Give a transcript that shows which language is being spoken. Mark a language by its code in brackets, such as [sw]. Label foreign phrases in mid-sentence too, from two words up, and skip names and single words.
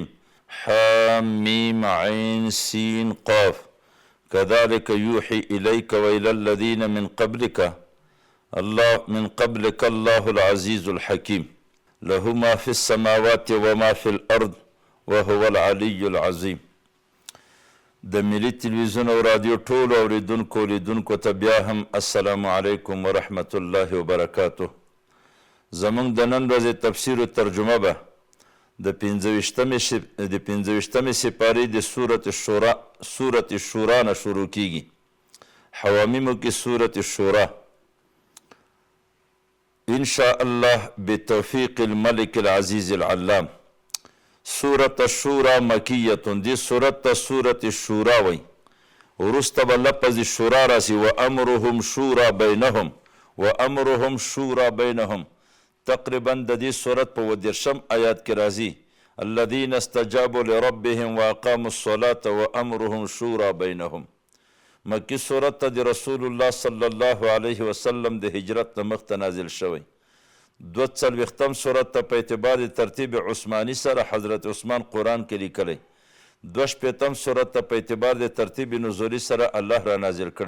[ar] حميم عين سين قاف. كذلك يوحي إليك وإلى الذين من قبلك الله العزيز الحكيم. له ما في السماوات وما في الأرض وهو العلي العظيم. [ps] د ملي تلویزیون او رادیو ټول اوریدونکو لیدونکو ته بیا هم [ar] السلام علیکم ورحمت الله وبرکاته. [ps] زمونږ د نن ورځې تفسیر او ترجمه به د 15 سپارې د سورة الشورا نه شروع کیږي. حوامیمو کې [ar] سورة الشورا ان شاء الله بتوفیق الملك العزیز العلام. سورة الشورا مکیه، [ps] دی سورت ته سورة الشورا وی. وروسته به لفظ شورا راسی [ar] وامرهم شورا بینهم، وامرهم شورا بینهم. [ps] تقریبا د دې سورت په 10 آیات کې راځي [ar] الذين استجابوا لربهم واقاموا الصلاة وامرهم شورا بینهم. [ps] مکی سورت ته د رسول الله [ar] صلی الله علیه وسلم [ps] د هجرت نه مخته نازل شوی. 42 سورت ته په اعتبار ترتیب عثماني سره حضرت عثمان قرآن کې لیکلی. 25 سورت ته په اعتبار د ترتیب نزولی سره الله را نازل کړی.